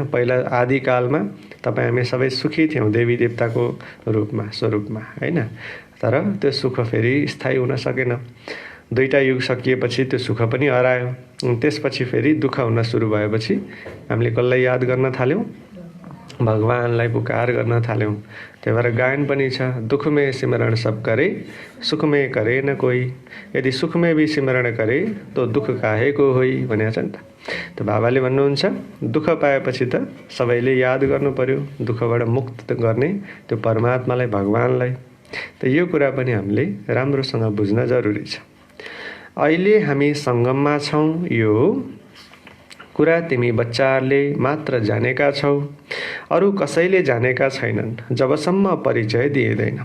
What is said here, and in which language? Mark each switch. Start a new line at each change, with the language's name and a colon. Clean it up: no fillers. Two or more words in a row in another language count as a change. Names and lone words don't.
Nepali: पहिला आदिकालमा तपाईँ हामी सबै सुखी थियौँ देवी देवताको रूपमा स्वरूपमा हैन। तर त्यो सुख फेरि स्थायी हुन सकेन। दुईटा युग सकिएपछि त्यो सुख पनि हरायो। त्यसपछि फेरि दुःख हुन सुरु भएपछि हामीले कसलाई याद गर्न थाल्यौँ? भगवानलाई पुकार गर्न थाल्यौँ। त्यही भएर गायन पनि छ,
Hindi: दुख में सिमरण सब करे, सुख में करे न कोही, यदि सुख में भी सिमरण करे तो दुख काहे को होई
Nepali: भनेको छ नि त। त बाबाले भन्नुहुन्छ दुःख पाएपछि त सबैले याद गर्नु पर्यो, दुःखबाट मुक्त गर्ने त्यो परमात्मालाई, भगवानलाई। त यो कुरा पनि हामीले राम्रोसँग बुझ्न जरुरी छ। अहिले हामी सङ्गममा छौँ, यो कुरा तिमी बच्चाहरूले मात्र जानेका छौ, अरू कसैले जानेका छैनन् जबसम्म परिचय दिइँदैन।